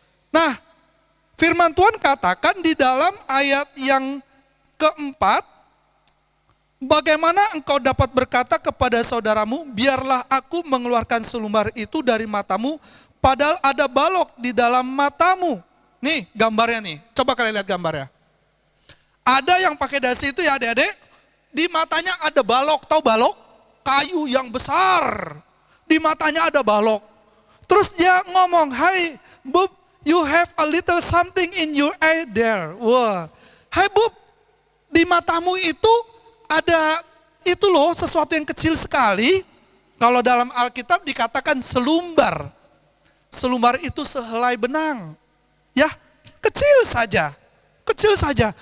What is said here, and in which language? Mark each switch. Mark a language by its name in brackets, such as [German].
[Indonesian] Nah, firman Tuhan katakan di dalam ayat yang keempat, bagaimana engkau dapat berkata kepada saudaramu, biarlah aku mengeluarkan selumbar itu dari matamu, padahal ada balok di dalam matamu. Nih gambarnya nih, coba kalian lihat gambarnya. Ada yang pakai dasi itu ya adik-adik, di matanya ada balok, tahu balok? Kayu yang besar, di matanya ada balok. Terus dia ngomong, [English] "Hai Bub, you have a little something in your eye there." [Indonesian] Wah, "Hai Bub, di matamu itu ada itu loh, sesuatu yang kecil sekali." Kalau dalam Alkitab dikatakan selumbar. Selumbar itu sehelai benang. Ya, kecil saja. Kecil saja.